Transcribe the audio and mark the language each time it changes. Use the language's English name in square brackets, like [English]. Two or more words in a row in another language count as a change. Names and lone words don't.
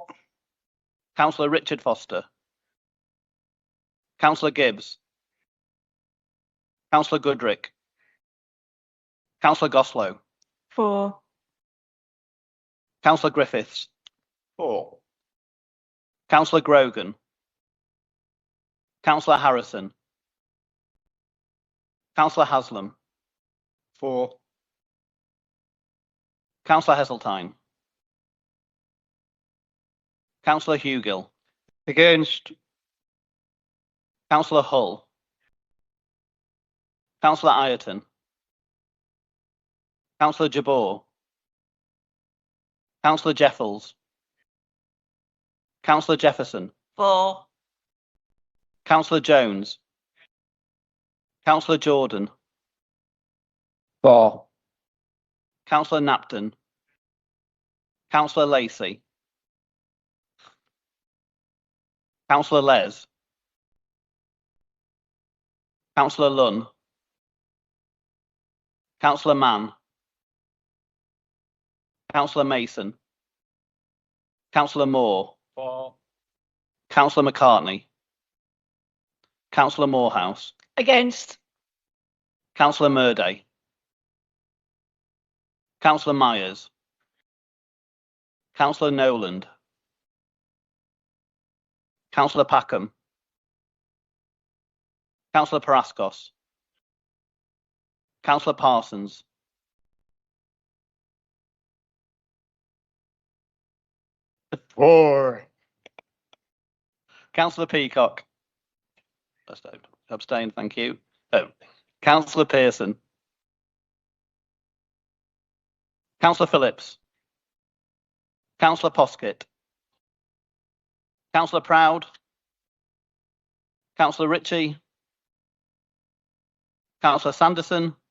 [English] Councillor Richard Foster. Councillor Gibbs. Councillor Goodrick. Councillor Goslow. For. Councillor Griffiths. For. Councillor Grogan. Councillor Harrison. Councillor Haslam. For. Councillor Heseltine. Councillor Hugill. Against. Councillor Hull. Councillor Ireton. Councillor Jabor. Councillor Jeffels. Councillor Jefferson. For. Councillor Jones. Councillor Jordan. For. Councillor Napton. Councillor Lacey. Councillor Les. Councillor Lunn. Councillor Mann. Councillor Mason. Councillor Moore. For. Councillor McCartney. Councillor Morehouse. Against. Councillor Murday. Councillor Myers. Councillor Noland. Councillor Packham. Councillor Paraskos. Councillor Parsons. For. Councillor Peacock. Abstain, thank you. Oh. Councillor Pearson. Councillor Phillips. Councillor Poskett. Councillor Proud. Councillor Ritchie. Councillor Sanderson.